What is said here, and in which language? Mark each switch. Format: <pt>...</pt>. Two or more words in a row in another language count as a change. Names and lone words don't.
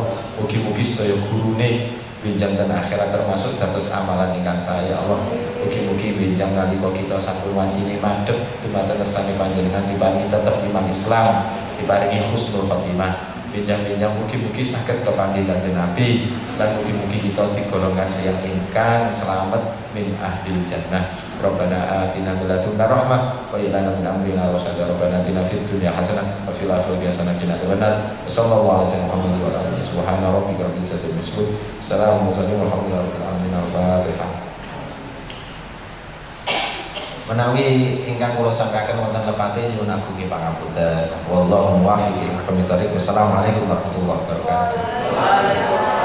<jv>Mugi-mugi sedaya gurune benjang dan akhirat termasuk dados amalan ingkang sae</jv> <ar>يا الله.</ar> <jv>Mugi-mugi benjang nalika kita sampun wancine madhep dumateng kersane panjenengan diparingi tetep iman Islam, diparingi</jv> <ar>حسن الخاتمة.</ar> <jv>Benjang-benjang mugi-mugi saged kepanggih Kanjeng Nabi lan mugi-mugi kita digolongkan tiyang ingkang selamat</jv> <ar>من أهل الجنة. ربنا آتنا من لدنك رحمة ولنا من أمرنا رشدا. ربنا آتنا في الدنيا حسنة وفي الآخرة حسنة وقنا عذاب النار. صلى الله عليه وسلم وعلى سبحان ربك رب العزة عما يصفون. السلام عليكم ورحمة الله وبركاته. الفاتحة.</ar> <jv>Menawi ingkang kula sangkaken wonten lepate nyuwun agungi pangapunten.</jv> <ar>والله الموفق إلى أقوم الطريق. والسلام عليكم ورحمة الله وبركاته.</ar>